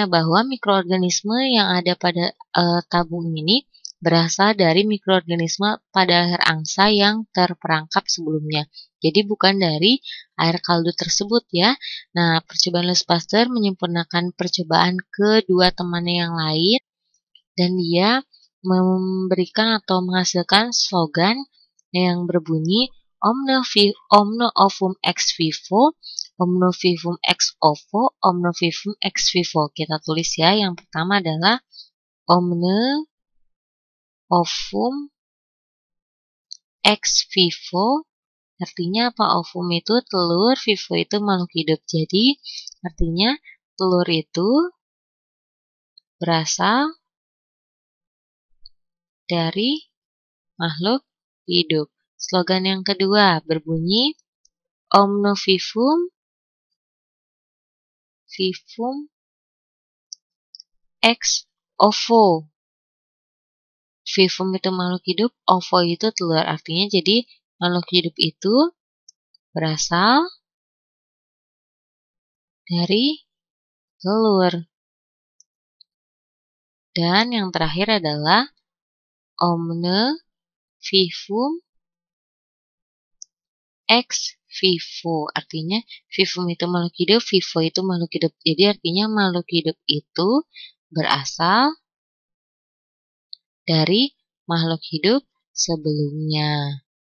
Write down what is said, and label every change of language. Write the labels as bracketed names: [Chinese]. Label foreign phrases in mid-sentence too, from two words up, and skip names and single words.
[Indonesian] Bahwa mikroorganisme yang ada pada tabung ini berasal dari mikroorganisme pada air angsa yang terperangkap sebelumnya. Jadi bukan dari air kaldu tersebut ya. Nah, percobaan Louis Pasteur menyempurnakan percobaan kedua temannya yang lain dan dia memberikan atau menghasilkan slogan yang berbunyi [Latin] Omne ovum ex vivo, omne vivum ex ovo, omne vivum ex vivo. [Indonesian] Kita tulis ya, yang pertama adalah [Latin] Omne ovum ex vivo. [Indonesian] Artinya apa? Ovum itu telur, vivo itu makhluk hidup. Jadi artinya telur itu berasal dari makhluk hidup. Slogan yang kedua berbunyi [Latin] Omne vivum ex ovo. [Indonesian] Vivum itu makhluk hidup, ovo itu telur. Artinya jadi makhluk hidup itu berasal dari telur. Dan yang terakhir adalah [Latin] Omne vivum ex vivo. [Indonesian] Artinya vivum itu makhluk hidup, vivo itu makhluk hidup. Jadi artinya makhluk hidup itu berasal dari makhluk hidup sebelumnya.